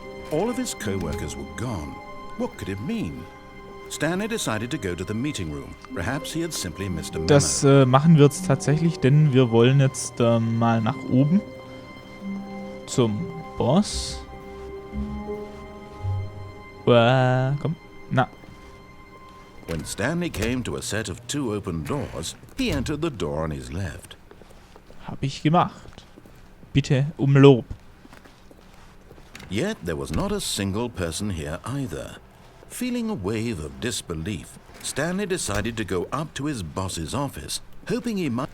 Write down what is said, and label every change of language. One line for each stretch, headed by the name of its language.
English: All of his co-workers were gone. What could it mean? Stanley decided to go to the meeting room. Perhaps he had simply missed a memo.
German: Das machen wir jetzt tatsächlich, denn wir wollen jetzt mal nach oben zum Boss. Komm, na.
English: When Stanley came to a set of 2 open doors, he entered the door on his left.
German: Hab ich gemacht. Bitte um Lob.
English: Yet there was not a single person here either. Feeling a wave of disbelief, Stanley decided to go up to his boss's office, hoping he might.